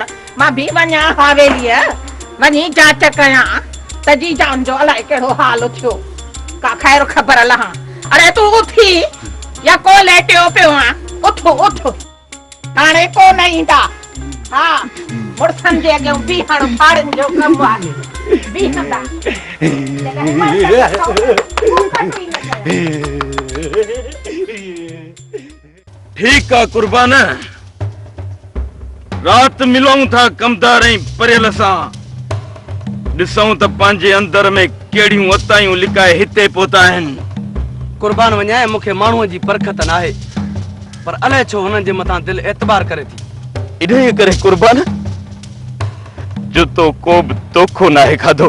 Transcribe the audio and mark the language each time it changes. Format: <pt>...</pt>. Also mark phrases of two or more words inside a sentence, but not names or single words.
<sd>मां भी वञा हवेलीअ वञी जांच कयां त जी जान जो अलाए कहिड़ो हाल थियो का खैर ख़बर लहां। अरे तू उथी या को लेटियो पियो आ उठ हाणे को न ईंदा। हा मुड़सन जे अॻियां बीहण फाड़नि जो कमु आहे बीहंदा।</sd> <ur>ٹھیک ہے</ur> <sd>कुर्बान रात मिलूं था कमदार परियल सां ॾिसूं त पंहिंजे अंदर में कहिड़ियूं अतायूं लिकाए हिते पहुता आहिनि। कुर्बान वञाए मूंखे माण्हूअ जी परख त नाहे पर अलाए छो हुननि जे मथां दिलि एतबार करे थी। इन्हीअ करे कुर्बान जो तो को बि तोखो नाहे खाधो।</sd>